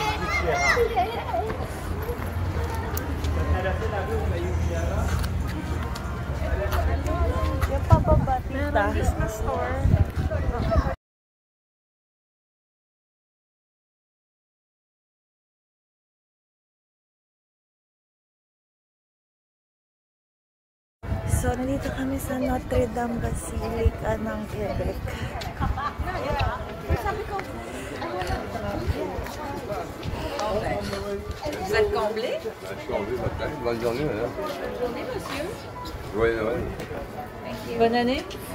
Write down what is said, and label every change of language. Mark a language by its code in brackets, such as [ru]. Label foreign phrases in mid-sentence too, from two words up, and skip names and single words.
[tl] Yung pababa, tita. [en] business store. [tl] So, nandito kami sa Notre Dame Basilica ng Quebec. [fr] Vous êtes comblé? je suis en vue matin. Bonne journée, madame. Bonne journée, monsieur. Joyeux Noël. Bonne année.